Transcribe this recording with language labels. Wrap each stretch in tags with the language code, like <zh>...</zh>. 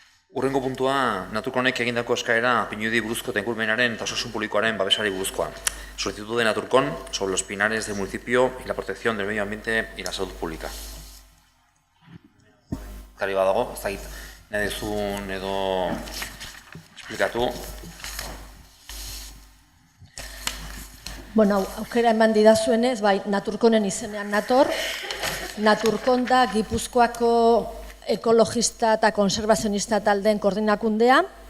<eu>Urrengo puntua, Naturkonek egindako eskaera Pinudi buruzko eta ingurumenaren eta osasun publikoaren babesari buruzkoa.</eu> <es>Solicitud de Naturcon sobre los pinares del municipio y la protección del medio ambiente y la salud pública.</es> <eu>Kari badago, ez dakit, nahi duzun edo esplikatu. Bueno, aukera eman didazuenez, bai, Naturkonen izenean nator. Naturkon da Gipuzkoako ekologista eta konservazionista taldeen koordinakundea.</eu>